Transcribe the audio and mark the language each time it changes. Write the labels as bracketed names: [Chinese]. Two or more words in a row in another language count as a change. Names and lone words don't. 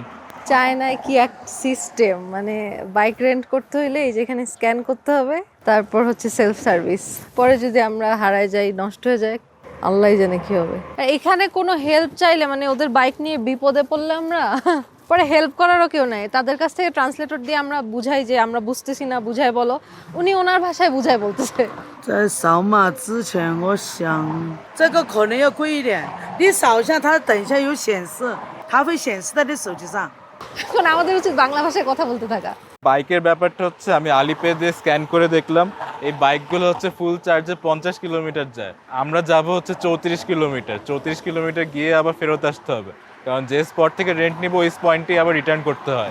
[Bangla] চায়নায় কি এক সিস্টেম, মানে [English] bike rent [Bangla] করতে হইলে এই যেখানে স্ক্যান করতে হবে, তারপর হচ্ছে [English] self service. [Bangla] পরে যদি আমরা হারায় যাই, নষ্ট হয়ে যায়, আল্লাহই জানে কি হবে। আর এখানে কোনো হেল্প চাইলে, মানে ওদের বাইক নিয়ে বিপদে পড়লে আমরা পরে হেল্প করারও কেউ নাই, তাদের কাছ থেকে ট্রান্সলেটর দিয়ে আমরা বুঝাই যে আমরা বুঝতেছি না, বুঝাই বলো, উনি ওনার ভাষায় বুঝাই বলতেছে। [Chinese] 在扫码之前，我想这个可能要贵一点。你扫一下，它等一下有显示，它会显示在你手机上。 [Bangla] এখন আমাদের উচিত বাংলা ভাষায় কথা বলতে থাকা। বাইকের ব্যাপারটা হচ্ছে, আমি আলিপে দিয়ে স্ক্যান করে দেখলাম, এই বাইকগুলো হচ্ছে [English] full charge [Bangla] 50 কিলোমিটার যায়। আমরা যাব হচ্ছে 34 কিলোমিটার। 34 কিলোমিটার গিয়ে আবার ফেরত আসতে হবে, কারণ যে স্পট থেকে রেন্ট নিব ওই পয়েন্টেই আবার রিটার্ন করতে হয়।